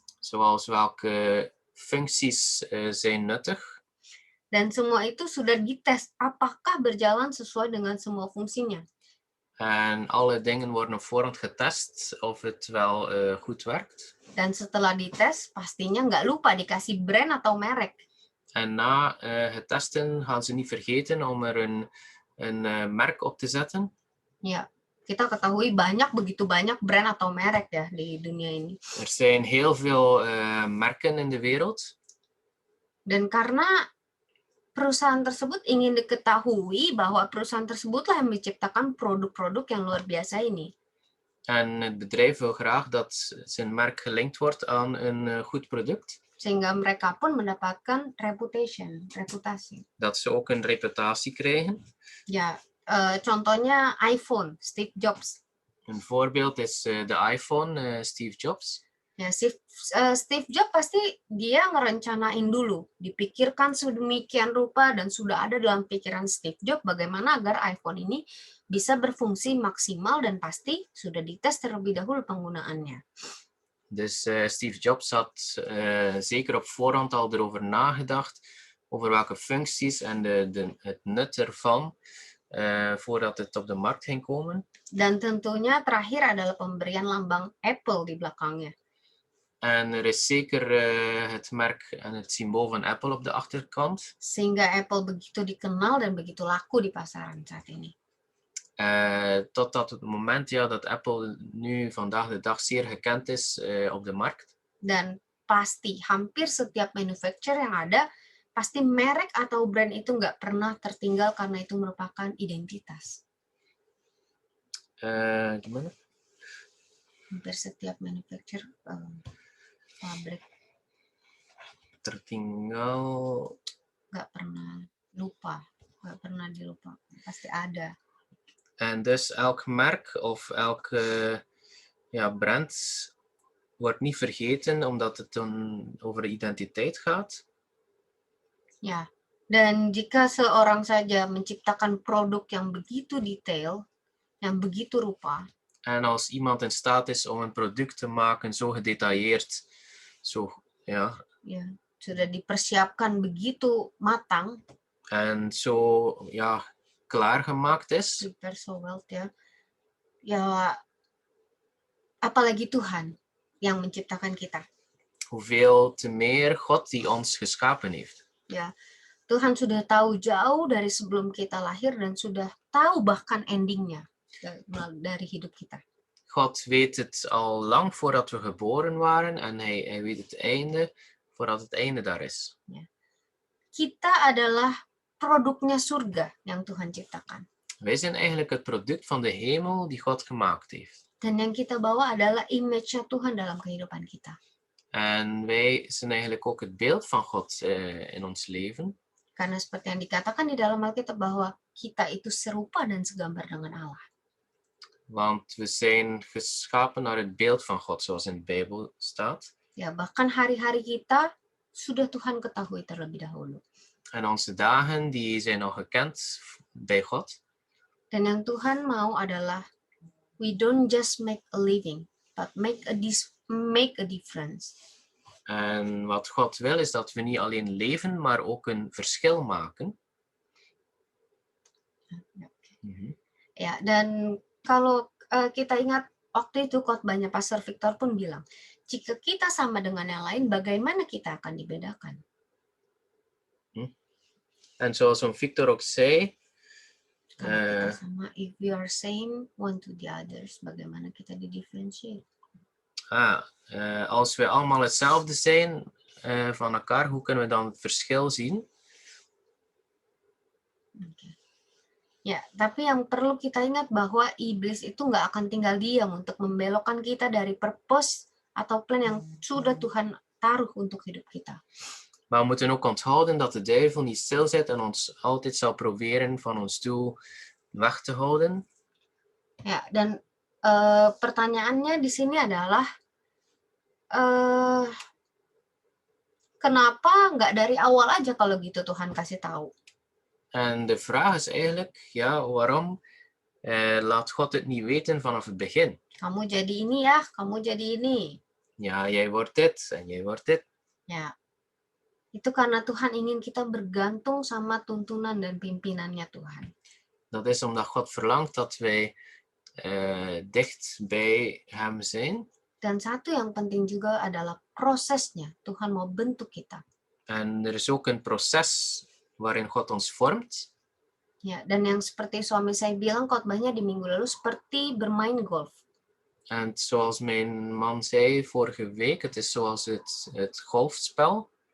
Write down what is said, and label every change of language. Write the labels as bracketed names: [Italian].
[Dutch] Zoals welke functies zijn nuttig. [Indonesian] Dan semua itu sudah dites apakah berjalan sesuai dengan semua fungsinya. [Dutch] En alle dingen worden op voorhand getest of het wel goed werkt. [Indonesian] Dan setelah dites, pastinya nggak lupa dikasih brand atau merek. [Dutch] En na het testen gaan ze niet vergeten om er een merk op te zetten. [Indonesian] Ja, Kita ketahui begitu banyak brand atau merek ya di dunia ini. [Dutch] Er zijn heel veel merken in de wereld. [Indonesian] Dan karena perusahaan tersebut ingin diketahui bahwa perusahaan tersebutlah yang menciptakan produk-produk yang luar biasa ini. [Dutch] En het bedrijf wil graag dat zijn merk gelinkt wordt aan een goed product. [Indonesian] Sehingga mereka pun mendapatkan reputasi. [Dutch] Dat ze ook een reputatie krijgen. [Indonesian] Ya, contohnya iPhone, Steve Jobs. [Dutch] Een voorbeeld is de iPhone, Steve Jobs. [Indonesian] Ya, Steve Jobs pasti dia ngerencanain dulu, dipikirkan sedemikian rupa dan sudah ada dalam pikiran Steve Jobs bagaimana agar iPhone ini bisa berfungsi maksimal dan pasti sudah dites terlebih dahulu penggunaannya. [Dutch] Dus Steve Jobs had zeker op voorhand al erover nagedacht, over welke functies en het nut ervan, voordat het op de markt ging komen. [Indonesian] Dan tentunya terakhir adalah pemberian lambang Apple di belakangnya. [Dutch] En er is zeker het merk en het symbool van Apple op de achterkant. [Indonesian] Sehingga Apple begitu dikenal dan begitu laku di pasaran saat ini. [Dutch] Totdat het moment dat Apple nu vandaag de dag zeer gekend is op de markt. [Indonesian] Dan pasti hampir setiap manufacturer yang ada, pasti merek atau brand itu nggak pernah tertinggal karena itu merupakan identitas. Gimana? Hampir setiap manufacturer pabrik tertinggal, nggak pernah lupa, nggak pernah dilupa, pasti ada. [Dutch] En dus elk merk of elke brand wordt niet vergeten omdat het dan over identiteit gaat. [Indonesian] Ya, dan jika seorang saja menciptakan produk yang begitu detail, yang begitu rupa. [Dutch] En als iemand in staat is om een product te maken zo gedetailleerd, [Indonesian] sudah dipersiapkan begitu matang. [Dutch] En zo klaargemaakt is. [Indonesian] Ya, apalagi Tuhan yang menciptakan kita. [Dutch] Hoeveel te meer God die ons geschapen heeft. [Indonesian] Ya, Tuhan sudah tahu jauh dari sebelum kita lahir dan sudah tahu bahkan endingnya dari hidup kita. [Dutch] God weet het al lang voordat we geboren waren en hij weet het einde voordat het einde daar is. [Indonesian] Ya. Kita adalah produknya surga yang Tuhan ciptakan. [Dutch] Wij zijn eigenlijk het product van de hemel die God gemaakt heeft. [Indonesian] Dan yang kita bawa adalah image-nya Tuhan dalam kehidupan kita. [Dutch] En wij zijn eigenlijk ook het beeld van God in ons leven. [Indonesian] Karena seperti yang dikatakan di dalam Alkitab bahwa kita itu serupa dan segambar dengan Allah. [Dutch] Want we zijn geschapen naar het beeld van God, zoals in de Bijbel staat. [Indonesian] Ya, bahkan hari-hari kita sudah Tuhan ketahui terlebih dahulu. [Dutch] En onze dagen die zijn al gekend bij God. [Indonesian] Dan yang Tuhan mau adalah [English] we don't just make a living, but make a difference. [Dutch] En wat God wil is dat we niet alleen leven, maar ook een verschil maken. [Indonesian] Ya, dan kalau kita ingat waktu itu khotbahnya Pastor Victor pun bilang, jika kita sama dengan yang lain, bagaimana kita akan dibedakan? [Dutch] En zoals Victor ook zei, [Indonesian] Kalau kita sama, [English] if we are same one to the others, [Indonesian] bagaimana kita didifferentiate? [Dutch] Als we allemaal hetzelfde zijn van elkaar, hoe kunnen we dan het verschil zien? [English] Okay. [Indonesian] Ya, tapi yang perlu kita ingat bahwa iblis itu nggak akan tinggal diam untuk membelokkan kita dari purpose atau plan yang sudah Tuhan taruh untuk hidup kita. [Dutch] Maar we moeten ook onthouden dat de duivel niet stil zit en ons altijd zal proberen van ons doel weg te houden. [Indonesian] Ya, dan pertanyaannya di sini adalah kenapa nggak dari awal aja kalau gitu Tuhan kasih tahu? [Dutch] En de vraag is eigenlijk, waarom laat God het niet weten vanaf het begin? [Indonesian] Kamu jadi ini ya, kamu jadi ini. [Dutch] Ja, jij wordt dit en jij wordt dit. [Indonesian] Ya, itu karena Tuhan ingin kita bergantung sama tuntunan dan pimpinannya Tuhan. [Dutch] Dat is omdat God verlangt dat wij dicht bij hem zijn. [Indonesian] Dan satu yang penting juga adalah prosesnya. Tuhan mau bentuk kita. [Dutch] En er is ook een proces waarin God ons vormt. [Indonesian] Ya, dan yang seperti suami saya bilang khotbahnya di minggu lalu seperti bermain golf. [Dutch] En zoals mijn man zei vorige week, het is zoals het golfspel.